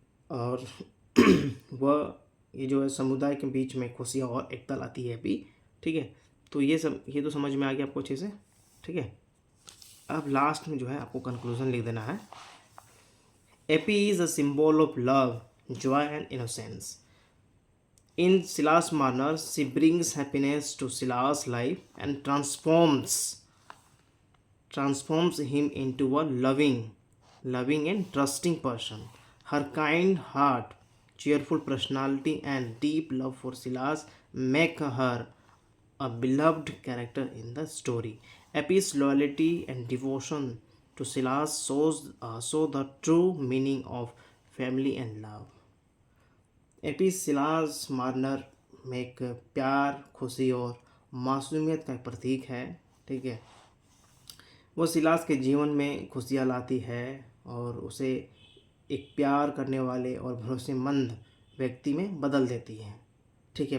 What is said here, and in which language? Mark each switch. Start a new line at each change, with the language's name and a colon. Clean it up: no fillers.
Hindi: और वह ये जो है समुदाय के बीच में खुशियाँ और एकता लाती है भी, ठीक है। तो ये तो समझ में आ गया आपको अच्छे से, ठीक है। अब लास्ट में जो है आपको कंक्लूजन लिख देना है।
English: Eppie is a symbol of love, joy and innocence. In Silas manner, she brings happiness to Silas' life and transforms him into a loving and trusting person. Her kind heart, cheerful personality, and deep love for Silas make her a beloved character in the story. Epi's loyalty and devotion to Silas show the true meaning of family and love.
Hindi: AP Silas Marner में एक प्यार, खुशी और मासूमियत का प्रतीक है, ठीक है। वो सिलास के जीवन में खुशियाँ लाती है और उसे एक प्यार करने वाले और भरोसेमंद व्यक्ति में बदल देती है, ठीक है।